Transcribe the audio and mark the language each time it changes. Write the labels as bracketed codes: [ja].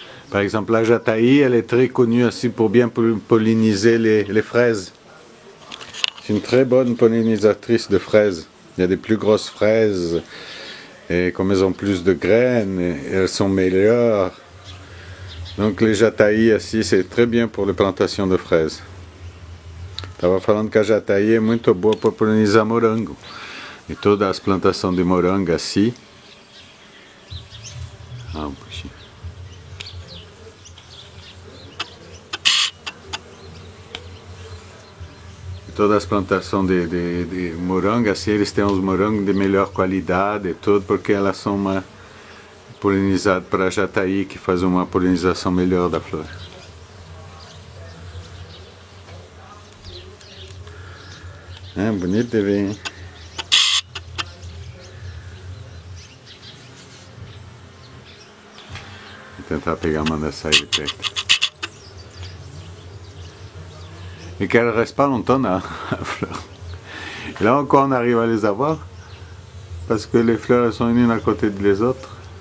[fr] Par exemple, la jataï, elle est très connue aussi pour bien polliniser les fraises. C'est une très bonne pollinisatrice de fraises. Il y a des plus grosses fraises, et comme elles ont plus de graines, elles sont meilleures. Donc les jataï [pt] assim, [fr] c'est très bien pour les plantations de fraises. [pt] Estava falando que a jataï é muito boa para polinizar morango. E todas as plantações de morango assim. Ah, um pouquinho. todas as plantações de morango, assim eles têm os morangos de melhor qualidade e tudo, porque elas são polinizadas para jataí, que faz uma polinização melhor da flor. É bonito de ver, hein? Vou tentar pegar uma dessa aí de perto. [fr] Et qu'elle ne reste pas longtemps la fleur. Et là encore on arrive à les avoir parce que les fleurs elles sont unes à côté des autres.